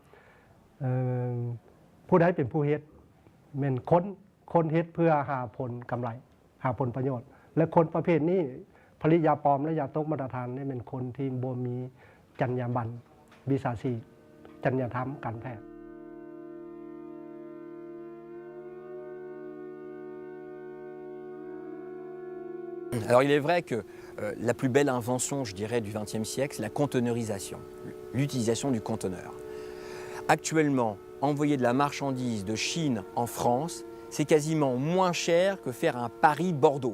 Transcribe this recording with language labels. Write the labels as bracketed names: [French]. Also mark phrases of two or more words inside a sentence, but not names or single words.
[Northeastern Thai] ผู้ใดเป็นผู้เฮ็ดแม่นคนเฮ็ดเพื่อหาผลกำไรหาผลประโยชน์และคนประเภทนี้ผลิตยาปลอมและยาตกมาตรฐานนี่เป็นคนที่บ่มีจรรยาบรรณวิชาชีพจรรยธรรมการแพทย์ [French] Alors il est vrai que la plus belle invention, je dirais, du XXe siècle, c'est la conteneurisation, l'utilisation du conteneur. Actuellement, envoyer de la marchandise de Chine en France, c'est quasiment moins cher que faire un Paris-Bordeaux.